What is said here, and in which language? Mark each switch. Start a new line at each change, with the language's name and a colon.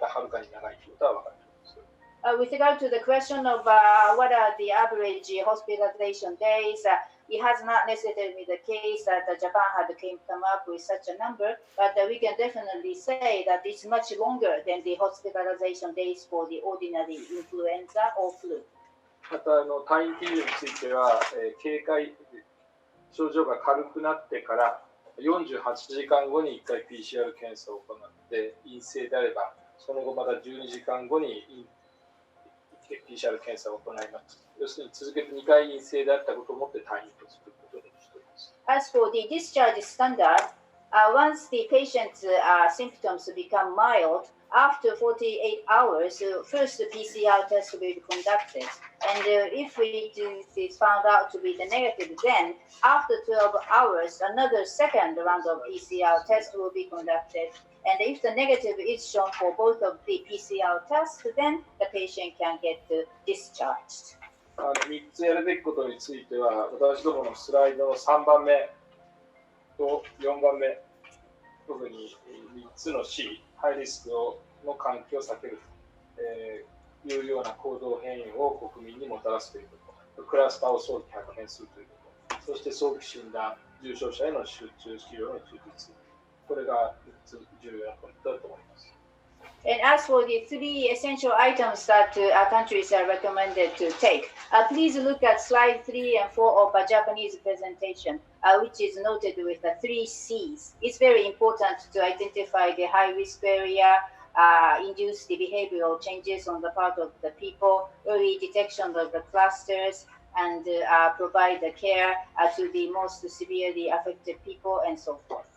English: With regard to the question of what are the average hospitalization days, it has not necessarily been the case that Japan had come up with such a number, but we can definitely say that it's much longer than the hospitalization days for the ordinary influenza or flu.
Japanese: また退院基準については、警戒症状が軽くなってから48時間後に1回 PCR 検査を行って陰性であれば、その後また12時間後にPCR 検査を行います。要するに続けて2回陰性であったことをもって退院とすることにしております。
English: As for the discharge standard, once the patient's symptoms become mild, after 48 hours, first the PCR test will be conducted. And if it is found out to be the negative, then after 12 hours, another second round of PCR test will be conducted. And if the negative is shown for both of the PCR tests, then the patient can get discharged.
Japanese: 3つやるべきことについては、私どものスライドの3番目と4番目、特に3つの C、ハイリスクの環境を避けるというような行動変異を国民にもたらすということ、クラスターを早期発見するということ、そして早期診断、重症者への集中治療の充実、これが3つ重要なポイントだと思います。
English: And as for the 3 essential items that our countries are recommended to take, please look at slide 3 and 4 of a Japanese presentation, which is noted with the 3 C's. It's very important to identify the high-risk area, induce the behavioral changes on the part of the people, early detection of the clusters, and provide the care to the most severely affected people, and so forth.